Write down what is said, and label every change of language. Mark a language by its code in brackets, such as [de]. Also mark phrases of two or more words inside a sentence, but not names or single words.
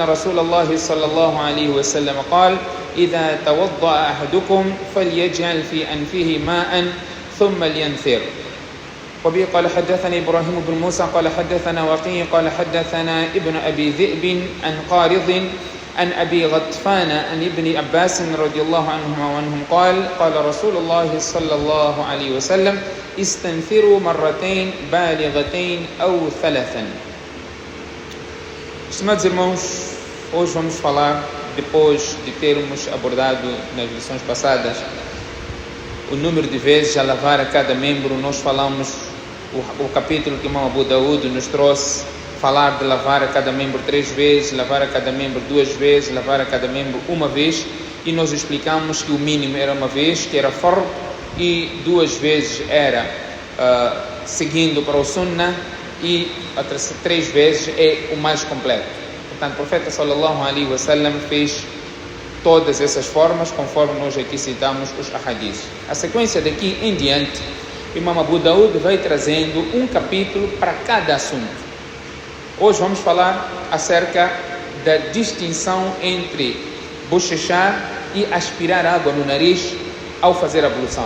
[ar] رسول الله صلى الله عليه وسلم قال إذا توضأ أحدكم فليجعل في أنفه ماء ثم لينثر وبه قال حدثنا إبراهيم بن موسى قال حدثنا وقيع قال حدثنا ابن أبي ذئب عن قارض عن أبي غطفان عن ابن عباس رضي الله عنهم قال قال رسول الله صلى الله عليه وسلم استنثروا مرتين بالغتين أو ثلاثا. [pt] Estimados irmãos, hoje vamos falar, depois de termos abordado nas lições passadas o número de vezes a lavar a cada membro. Nós falamos o capítulo que o Imam Abu Daud nos trouxe, falar de lavar a cada membro 3 vezes, lavar a cada membro 2 vezes, lavar a cada membro 1 vez, e nós explicamos que o mínimo era 1 vez, que era fard, e 2 vezes era seguindo para o sunnah, e 3 vezes é o mais completo. Portanto, o profeta [ar] صلى الله عليه وسلم [pt] fez todas essas formas, conforme nós aqui citamos os ahadiths. A sequência daqui em diante, o Imam Abu Daud vai trazendo um capítulo para cada assunto. Hoje vamos falar acerca da distinção entre bochechar e aspirar água no nariz ao fazer a ablução.